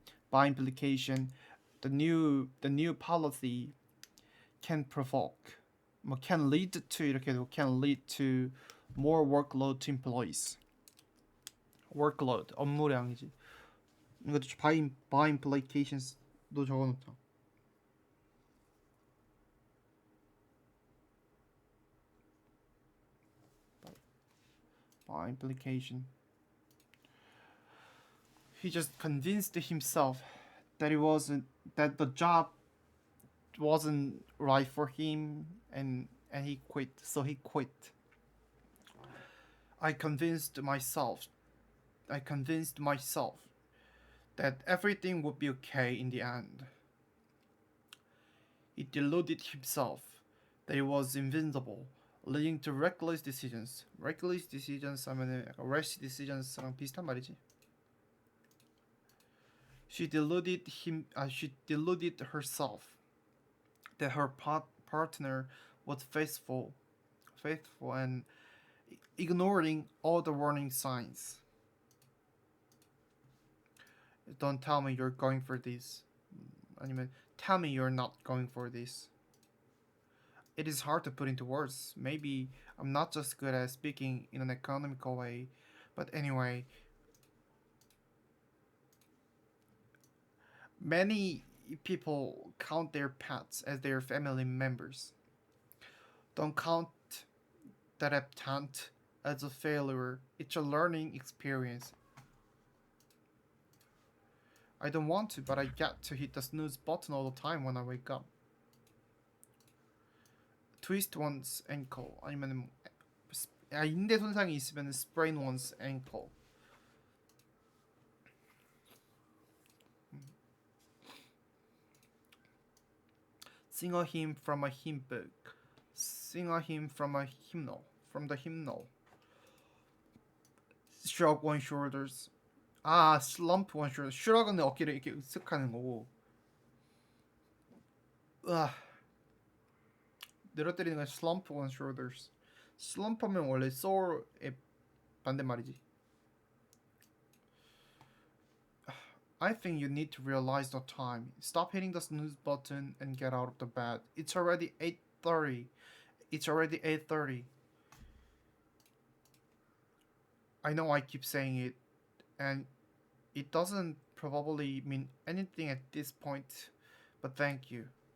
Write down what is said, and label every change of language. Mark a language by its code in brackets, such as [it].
[en] By implication, the new policy can provoke, can lead to more workload to employees. [ko] workload, 업무량이지. 이것도 [en] by implications [ko] 도 적어놓자. [en] By implication. He just convinced himself that the job wasn't right for him, and he quit. So he quit. I convinced myself that everything would be okay in the end. He deluded himself that he was invincible, leading to reckless decisions. Reckless decisions [ko] 하면은 약간 [en] rash decisions [ko] 랑 비슷한 말이지. [en] She deluded herself that her partner was faithful and ignoring all the warning signs. Don't tell me you're going for this. [ko] 아니면 [en] tell me you're not going for this. It is hard to put into words. Maybe I'm not just good at speaking in an economical way, but anyway. Many people count their pets as their family members. Don't count that attempt as a failure. It's a learning experience. I don't want to, but I get to hit the snooze button all the time when I wake up. Twist one's ankle. [ko] 아니면 인대 손상이 있으면 [en] sprain one's ankle. Sing a hymn from a hymn book. Sing a hymn from a hymnal. From the hymnal. Shrug one's shoulders. slump one shoulder. [ko] Shrug은 어깨를 이렇게 으쓱하는 거고. 늘어뜨리는 건 [en] slump one shoulders. [ko] slump하면 원래 sore의 반대말이지. [en] I think you need to realize the time. Stop hitting the snooze button and get out of the bed. It's already 8:30. I know I keep saying it, and it doesn't probably mean anything at this point, but thank you.